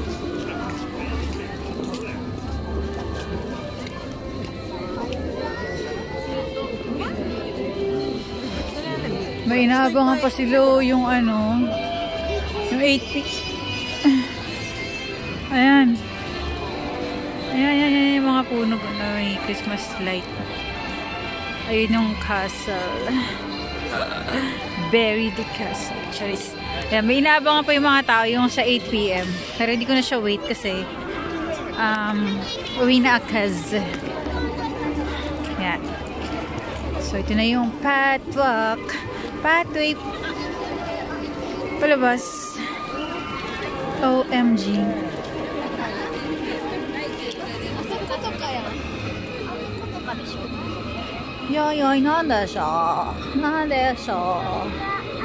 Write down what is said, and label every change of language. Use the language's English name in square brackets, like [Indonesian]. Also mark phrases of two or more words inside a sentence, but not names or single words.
[Filipino] May inaabangan pa sila yung ano, yung 8-piece. Ayan. Ayan, yung mga puno na may Christmas light. Ayun yung castle. [English] Bury the castle. [Filipino] Charis. Ayan, may inaabangan pa yung mga tao yung sa 8 PM. Pero hindi ko na siya wait kasi uwi na akaz. Ayan. So, ito na yung pathway palabas. OMG. Yoy, [Japanese] なんでしょう